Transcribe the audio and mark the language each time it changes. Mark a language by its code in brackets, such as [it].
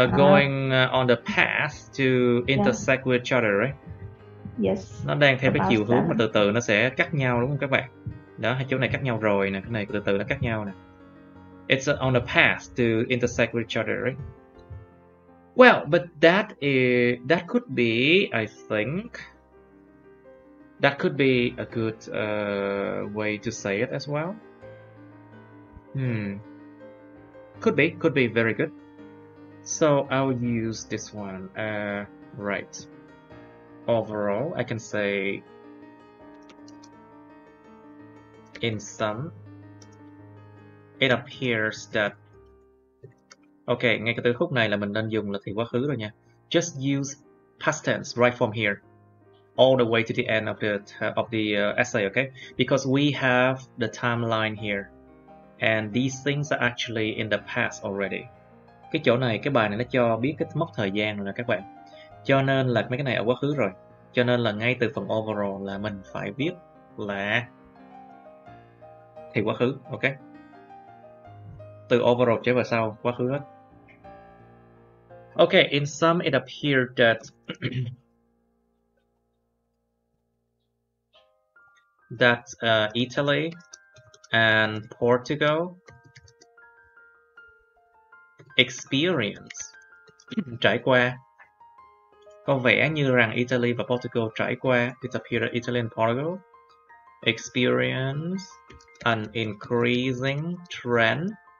[en] going on the path to intersect with each other, right? Yes. [vi] Nó đang theo cái chiều hướng mà từ từ nó sẽ cắt nhau, đúng không các bạn? Đó, hai chỗ này cắt nhau rồi nè, cái này từ từ nó cắt nhau nè. [en] It's on the path to intersect with each other, right? Well, but that could be, I think, that could be a good way to say it as well. Could be very good. So I'll use this one. Right. Overall, I can say in sum, it appears that. [vi] Okay, ngay cái từ khúc này là mình nên dùng là thì quá khứ rồi nha. [en] Just use past tense right from here, all the way to the end of the essay, okay? Because we have the timeline here, and these things are actually in the past already. [vi] Cái chỗ này, cái bài này nó cho biết cái mốc thời gian rồi nè các bạn. Cho nên là mấy cái này ở quá khứ rồi. Cho nên là ngay từ phần overall là mình phải viết là thì quá khứ, ok? Từ overall trở về sau, quá khứ hết. [en] Okay, in sum, it appeared that Italy and Portugal experience [vi] trải qua. Có vẻ như rằng Italy và Portugal trải qua. [en] It appeared that Italy and Portugal experience an increasing trend.